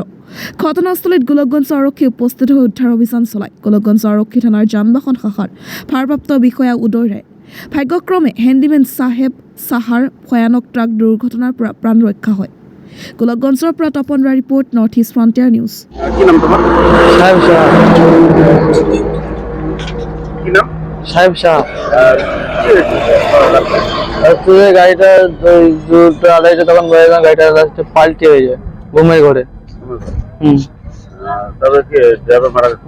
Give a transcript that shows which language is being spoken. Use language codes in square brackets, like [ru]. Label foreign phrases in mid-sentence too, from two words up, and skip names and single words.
[as] ঘটনাস্থলীত গোলকগঞ্জ আৰক্ষী উপস্থিত হৈ উদ্ধাৰ অভিযান চলায়। গোলকগঞ্জ আৰক্ষী থানাৰ যান-বাহন শাখাৰ ভাৰপ্ৰাপ্ত বিষয়া উদয় ৰায়। ভাগ্যক্ৰমে হেণ্ডিমেন চাহেব চাহাৰ ভয়ানক ট্ৰাক দুৰ্ঘটনাৰ পৰা প্ৰাণ ৰক্ষা হয়। গোলকগঞ্জৰ পৰা তপন ৰায় ৰিপৰ্ট, নৰ্থ ইষ্ট ফ্ৰণ্টিয়াৰ নিউজ। [bn] কি নাম তোমার? কি নাম? সাহেব শাহ। কি হয়েছে? তুই গাড়িটা দুটো আড়াইটা তখন বেরোলাম, গাড়িটা লাস্টে পাল্টি হয়ে যায় ঘুমের ঘরে। তবে কি ড্রাইভার মারা গেছে?